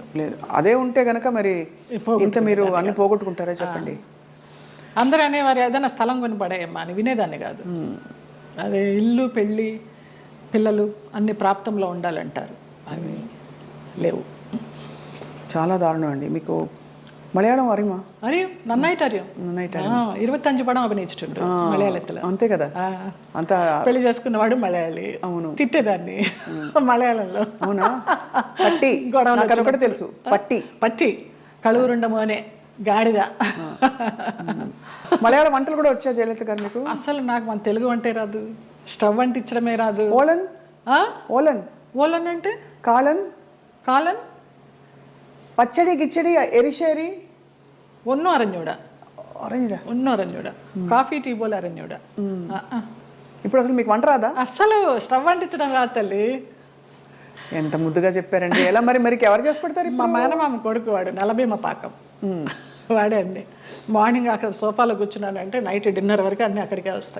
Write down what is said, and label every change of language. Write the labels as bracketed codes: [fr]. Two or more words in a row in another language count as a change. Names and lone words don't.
[te] అదే ఉంటే కనుక మరి ఇంత మీరు అన్ని పోగొట్టుకుంటారా చెప్పండి? అందరూ అనేవారు ఏదైనా స్థలం కొని పడేయమ్మా అని, వినేదాన్ని కాదు. అదే ఇల్లు, పెళ్ళి, పిల్లలు అన్ని ప్రాప్తంలో ఉండాలంటారు, అవి లేవు. చాలా దారుణం అండి. మీకు [ml] മലയാളം അറിയുമോ? അറിയും, നന്നായിട്ട് അറിയും. നന്നായിട്ട് 25 പടം അഭിനയിച്ചിട്ടുണ്ട് മലയാളത്തില്. [te] అంతే కదా. అంత పెళ్లి చేసుకున్నవాడు మలయాళి. అవును. తిట్టేదాన్ని మలయాళంలో. అవునా? పట్టి గొడవలు నాకు అదొకటి తెలుసు. పట్టి [ml] പട്ടി കളൂരുണ്ട മോനേ గాడిద. [te] మలయాళ వంటలు కూడా వచ్చా జయలలిత గారు మీకు? అసలు నాకు మన తెలుగు వంటే రాదు, స్టవ్ అంటించడమే రాదు. ఓలన్ ఓలన్ ఓలన్ అంటే కాలన్ కాలన్ [ml] പച്ചടി കിച്ചടി എരിശ്ശേരി ഒന്നും അറിഞ്ഞൂടാ. അറിഞ്ഞൂടാ? ഒന്നും അറിഞ്ഞൂടാ. കാപ്പി ടീ പോലെ അറിഞ്ഞൂടാ. [te] ఇప్పుడు అసలు మీకు వంట రాదా? అసలు స్టవ్ అంటించడం రాదు తల్లి. ఎంత ముద్దుగా చెప్పారండి. ఎలా మరి మరి ఎవరు చేసి పెడతారు? మా మేనమామ కొడుకు వాడు, నలభీమ పాకం వాడే అండి. మార్నింగ్ అక్కడ సోఫాలో కూర్చున్నానంటే [en] night dinner [te] వరకు అన్నీ అక్కడికే వస్తాయి.